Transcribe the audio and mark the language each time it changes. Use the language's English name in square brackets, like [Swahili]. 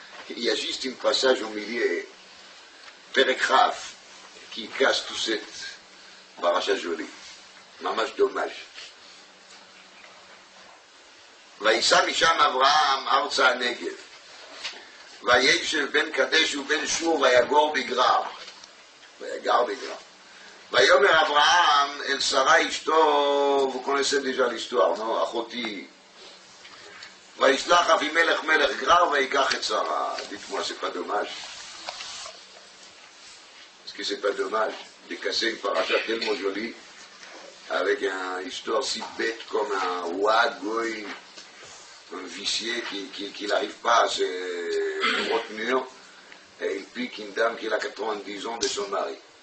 [French] Il y a juste un passage au milieu, Perekraf, qui casse tout cette paracha jolie. Mamash dommage. [Hebrew] ויסע משם אברהם ארצה הנגב. וישב בין קדש ובין שור ויגור בגרר. ויאמר אברהם אל שרה אשתו, [French] vous connaissez déjà l'histoire, non? [Hebrew] אחותי. וישלח אבימלך מלך גרר ויקח את שרה. [French] Dites-moi, c'est pas dommage? Est-ce que c'est pas dommage de casser une paracha tellement jolie avec une histoire si bête comme un Ouad Goy, un vicié qui n'arrive pas à se retenir et il pique une dame qui a 90 ans de son mari?